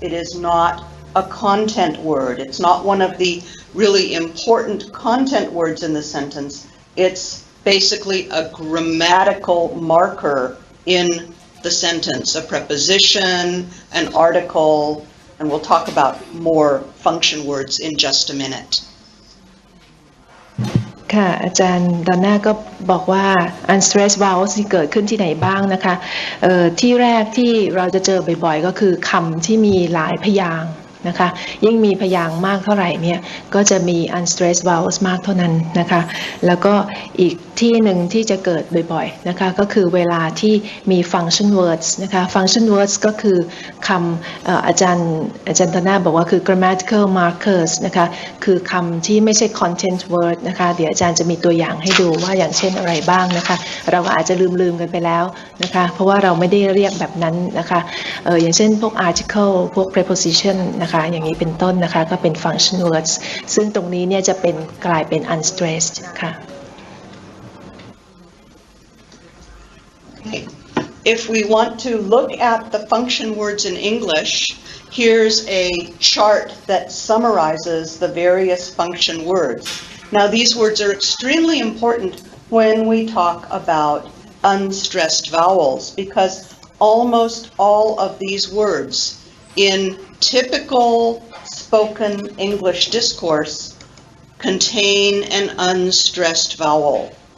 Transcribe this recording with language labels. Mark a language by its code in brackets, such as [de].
[en] It is not a content word. It's not one of the really important content words in the sentence. It's basically a grammatical marker in the sentence, a preposition, an article, and we'll talk about more function words in just a minute. [th] ค่ะอาจารย์ดอนน่าก็บอกว่า unstressed vowels ที่เกิดขึ้นที่ไหนบ้างนะคะที่แรกที่เราจะเจอบ่อยๆก็คือคำที่มีหลายพยางค์นะคะยิ่งมีพยางค์มากเท่าไหร่เนี่ยก็จะมี unstressed vowels มากเท่านั้นนะคะแล้วก็อีกที่หนึ่งที่จะเกิดบ่อยๆนะคะก็คือเวลาที่มี function words นะคะ function words ก็คือคำอาจารย์ดอนน่าบอกว่าคือ grammatical markers นะคะคือคำที่ไม่ใช่ content word นะคะเดี๋ยวอาจารย์จะมีตัวอย่างให้ดูว่าอย่างเช่นอะไรบ้างนะคะเราก็อาจจะลืมกันไปแล้วนะคะเพราะว่าเราไม่ได้เรียกแบบนั้นนะคะอย่างเช่นพวก article พวก preposition นะคะอย่างนี้เป็นต้นนะคะก็เป็น function words ซึ่งตรงนี้เนี่ยจะเป็นกลายเป็น unstressed ค่ะ [en] If we want to look at the function words in English, here's a chart that summarizes the various function words. Now, these words are extremely important when we talk about unstressed vowels because almost all of these words in typical spoken English discourse contain an unstressed vowel.